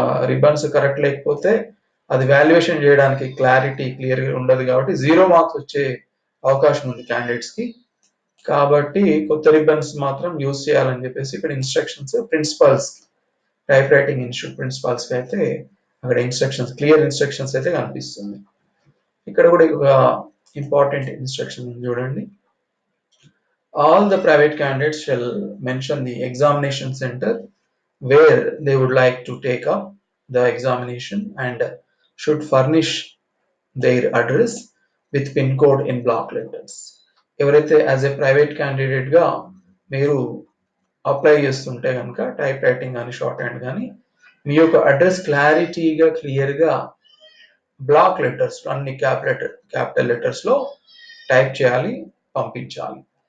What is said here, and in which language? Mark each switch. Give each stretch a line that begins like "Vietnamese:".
Telugu: Ribbons correct లేకపోతే అది valuation చేయడానికి క్లియర్గా ఉండదు కాబట్టి 0 మార్క్స్ వచ్చే అవకాశం ఉంది క్యాండిడేట్స్కి. కాబట్టి కొత్త రిబ్బన్స్ మాత్రం యూజ్ చేయాలని చెప్పేసి ఇక్కడ instructions principles type writing institute ప్రిన్సిపల్స్కి అయితే అక్కడ ఇన్స్ట్రక్షన్స్ క్లియర్ ఇన్స్ట్రక్షన్స్ అయితే కనిపిస్తుంది. ఇక్కడ కూడా ఒక ఇంపార్టెంట్ ఇన్స్ట్రక్షన్ చూడండి,
English: all the private candidates shall mention the examination center where they would like to take up the examination and should furnish their address with pin code in block letters.
Telugu: ఎవరైతే as ఏ private క్యాండిడేట్గా మీరు apply చేస్తుంటే కనుక type writing కానీ short hand కానీ మీ యొక్క address క్లారిటీగా క్లియర్గా black letters అన్ని క్యాపిటల్ లెటర్స్లో టైప్ చేయాలి, పంపించాలి.